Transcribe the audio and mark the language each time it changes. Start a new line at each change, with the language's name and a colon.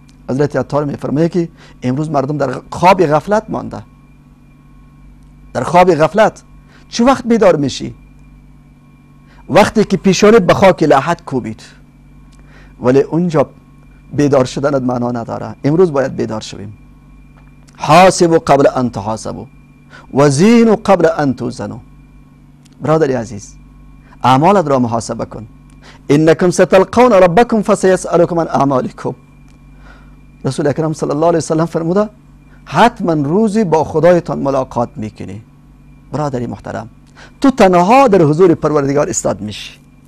Persian: حضرت عطار میفرمایه که امروز مردم در خواب غفلت مانده. در خواب غفلت. چه وقت بیدار میشی؟ وقتی که پیشانت به خاک لحد کوبید. ولی اونجا بیدار شدنت معنا نداره. امروز باید بیدار شویم.
Arabic: حاسبوا قبل ان تحاسبوا وزینوا قبل ان توزنوا.
Persian: برادری عزیز، اعمالت را محاسبه کن.
Arabic: انکم ستلقون ربکم فسیسألکم عن اعمالکم.
Persian: رسول اکرم صلی الله علیه وسلم فرموده حتما روزی با خدایتان ملاقات میکنی. برادری محترم، تو تنها در حضور پروردگار استاد میشی.